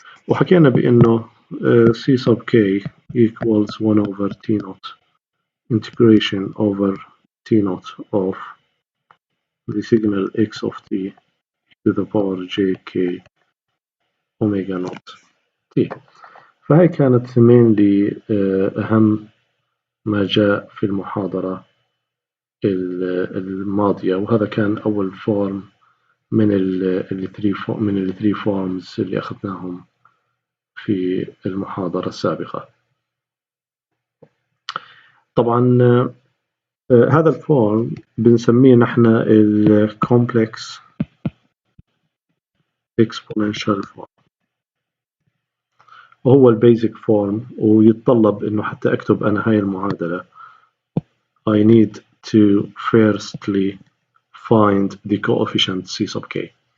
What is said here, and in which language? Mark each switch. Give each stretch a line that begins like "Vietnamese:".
Arabic: وحكينا بأنه
English: c sub k equals 1 over t naught integration over t naught of the signal x of t to the power j k omega naught t.
Arabic: فهي كانت mainly أهم ما جاء في المحاضرة الماضية، وهذا كان أول فورم من ال 3 forms اللي أخذناهم في المحاضرة السابقة. طبعا هذا الفورم بنسميه نحن ال
English: complex exponential form،
Arabic: وهو البيزك فورم، ويتطلب إنه حتى أكتب أنا هاي المعادلة
English: I need to firstly find the coefficient c sub k،